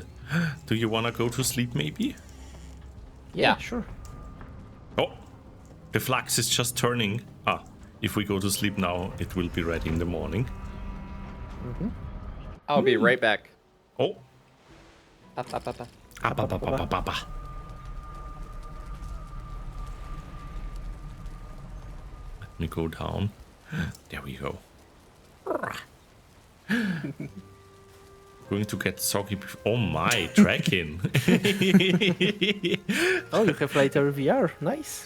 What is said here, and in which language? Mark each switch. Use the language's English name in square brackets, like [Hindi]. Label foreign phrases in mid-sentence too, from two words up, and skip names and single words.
[English] Do you wanna go to sleep maybe? Yeah. Sure. Oh, the flax is just turning. Ah, if we go to sleep now, it will be ready in the morning. I'll be right back. Oh, Up, up, up, up. ah, ba, ba, ba, ba, ba, ba. Let me go down. There we go. Going to get soggy. Oh my, tracking. Oh, you have later VR. Nice.